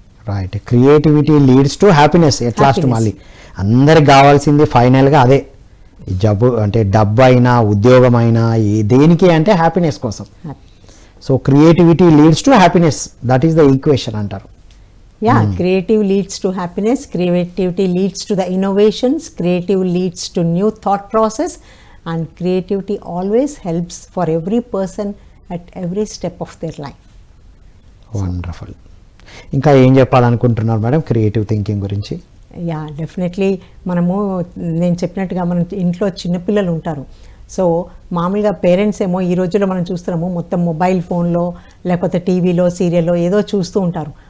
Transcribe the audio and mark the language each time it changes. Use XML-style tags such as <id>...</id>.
<en>Right, creativity leads to happiness.</en> <te>At last మళ్ళీ అందరికి కావాల్సింది ఫైనల్గా అదే, జబ్బు అంటే డబ్బు అయినా ఉద్యోగం అయినా దేనికి అంటే హ్యాపీనెస్ కోసం. So</te> <en>creativity leads to happiness, that is the equation</en> <te>అంటారు.</te> <en>Creative leads to happiness, creativity leads to the innovations, creative leads to new thought process, and creativity always helps for every person at every step of their life. Wonderful.</en> <te>ఇంకా ఏం చెప్పాలనుకుంటున్నారు madam creative thinking గురించి? Definitely నేను చెప్పినట్టుగా మన ఇంట్లో చిన్నపిల్లలు ఉంటారు. సో మామూలుగా పేరెంట్స్ ఏమో ఈ రోజుల్లో మనం చూస్తున్నాము మొత్తం మొబైల్ ఫోన్లో లేకపోతే టీవీలో సీరియల్లో ఏదో చూస్తూ ఉంటారు.</te>